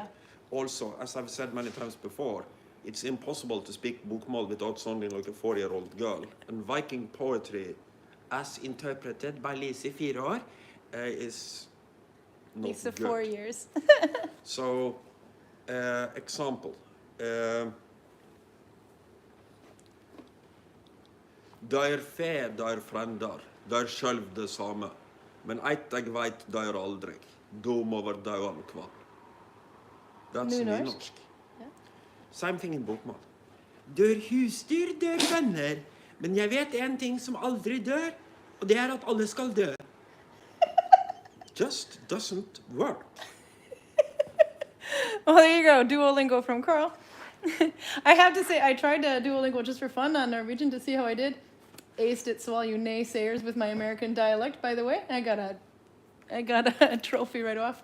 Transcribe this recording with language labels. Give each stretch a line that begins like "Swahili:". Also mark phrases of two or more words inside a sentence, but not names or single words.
English: Also, as I've said many times before, it's impossible to speak bokmål without sounding like a 4-year-old girl. And Viking poetry, as interpreted by Lise 4 år, is not Lisa good. 4 years. So, example.
Norwegian: Der fe, der frender, der sjølv det samme. Men eit eg veit der aldri, dom over dauan kvann.
English: That's Nynorsk. nynorsk. Same thing in bokmål.
Norwegian: Dør husdyr, dør venner. Men jeg vet en ting som aldri dør, og det er at alle skal dø.
English: Just doesn't work. Well, there you go. Duolingo from Karl. I have to say, I tried Duolingo just for fun on Norwegian to see how I did. Aced it, so all you naysayers with my American dialect, by the way, I got a trophy right off.